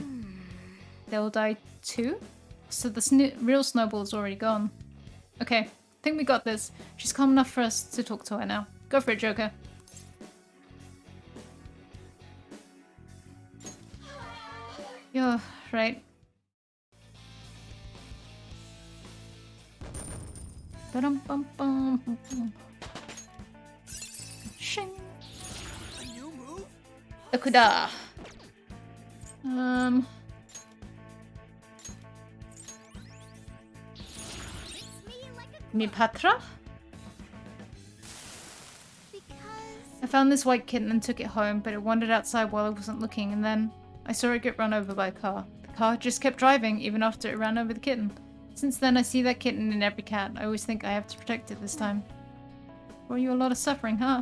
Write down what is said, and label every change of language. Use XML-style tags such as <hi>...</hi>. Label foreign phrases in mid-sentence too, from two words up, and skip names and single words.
<en>They'll die too? So the real snowball's already gone. Okay, I think we got this. She's calm enough for us to talk to her now. Go for it, Joker. You're right. Ba-dum-bum-bum. Shing. Okuda. Mipatra? I found this white kitten and took it home, but it wandered outside while I wasn't looking, and then I saw it get run over by a car. The car just kept driving, even after it ran over the kitten. Since then, I see that kitten in every cat. I always think I have to protect it this time. Brought you a lot of suffering, huh?</en>